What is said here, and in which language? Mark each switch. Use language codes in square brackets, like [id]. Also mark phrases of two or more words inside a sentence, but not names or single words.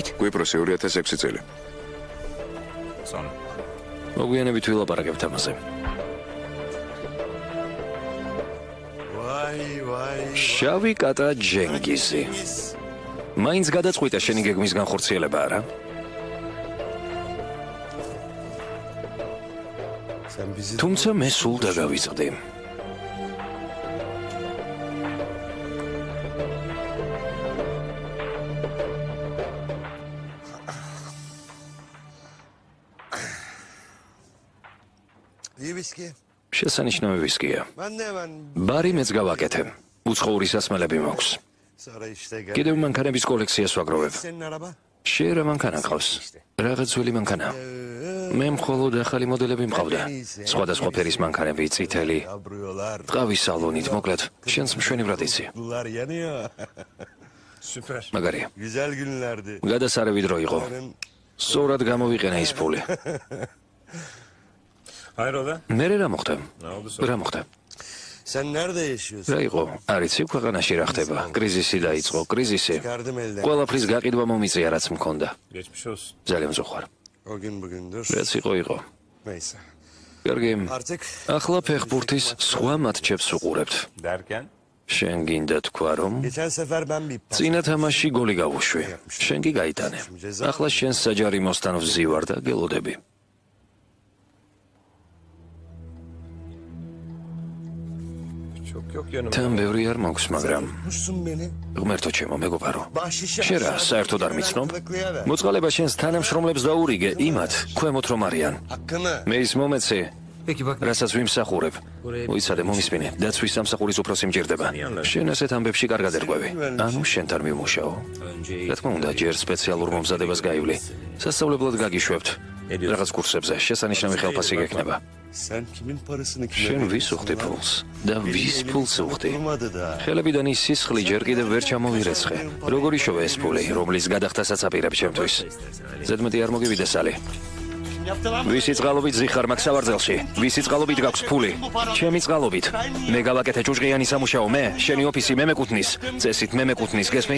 [ka] კვიპროსი 2006 წელი. მოგვიანებით ვილაპარაკებთ ამაზე. [tr] Vay vay. [ka] შავი კატა ჯენგიზი. მაინც გადაწყვიტა შენი გეგმის განხორციელება, არა? [tr] Sen bizi [ka] თუმცა მე სულ დაგავიწყდი. [tr] iyi viski. [ka] შესანიშნავი ვისკია. [tr] Ben de hemen [ka] ბარი მეც გავაკეთე. უცხოური სასმელები მაქვს. [tr] sonra işte gel. [ka] კიდევ მანქანების კოლექციას ვაგროვებ. [tr] Senin araba? [ka] შენ რა მანქანა ყავს? რაღაც ძველი მანქანა. მე მხოლოდ ახალი მოდელები მყავდა. სხვადასხვა ფერის მანქანები, წითელი, [tr] Yabruyorlar. [ka] ტყავის სალონით, მოკლედ, შენს მშვენივრად იცი. [tr] Bunlar yanıyor. Süper. [ka] მაგარია. [tr] Güzel günlerdi. [ka] გადასარევი დრო იყო. სწორად გამოვიყენე ის ფული. [tr] Hayrola? [ka] მე რა მოხდა? [tr] Ne oldu [ka] რა მოხდა? [tr] Sen nerede yaşıyorsun? [ka] რა იყო? არ იცი ქვეყანაში რა ხდება? კრიზისი დაიწყო, კრიზისი. [tr] Çıkardım elden. [ka] ყველაფრის გაყიდვა მომიწია რაც მქონდა. [tr] Geçmiş olsun. [ka] ძალიან მზუხარ. [tr] O gün bugündür. [ka] რაც იყო. [tr] Neyse. [ka] კარგი. [tr] Artık [ka] ახლა ფეხბურთის სხვა მატჩებს უყურებთ. [tr] Derken? [ka] შენ გინდა თქვა რომ [tr] geçen sefer ben bir pas. [ka] წინა თამაში გოლი გავუშვი. შენ კი გაიტანე. ახლა შენ საჯარიმოსთან ვზივარ და გელოდები. [tr] Çok yok yanımda. [ka] თან ბევრი არ მაქვს, მაგრამ [tr] Muşsun beni. [ka] ღმერთო ჩემო, მეგობარო. [tr] Bahşişe. [ka] შენ რა, საერთოდ არ მიცნობ? მოწყალება შენს თანამშრომლებს დაურიგე, იმათ, ქვემოთ რომ არიან. [tr] Hakkını. [ka] მე ის მომეცე, [tr] Peki bak. [ka] რასაც ვიმსახურებ. მოიცადე მომისმინე, დაცვის სამსახურის უფროსი მჭირდება. შენ ასეთ ამბებში კარგად ერკვევი. ანუ შენთან მიმუშაო. [tr] Önce [ka] რა თქმა უნდა, ჯერ სპეციალურ მომზადებას გაივლი. სასწავლებლად გაგიშვებთ. რაღაც კურსებზე შესანიშნავი ხელფასი გექნება. [tr] Sen kimin parasını kime [ka] შენ ვის [tr] veriyorsun [ka] უხდი [tr] lan? [ka] ფულს და ვის ფულს უხდი? [tr] Olmadı da. [ka] ხელებიდან ის სისხლი ჯერ კიდევ ვერ ჩამოვირეცხე. როგორი შოვა ეს ფული, რომლის გადახდასაც აპირებ ჩემთვის? ზედმეტი არ მოგივიდეს ალი. ვისი წყალობით ზიხარ მაგ სავარძელში? ვისი წყალობით გაქვს ფული? ჩემი წყალობით. მე გავაკეთე ჭუჭყიანი სამუშაო, მე, შენი ოფისი მე მეკუთვნის, წესით მე მეკუთვნის, გესმის?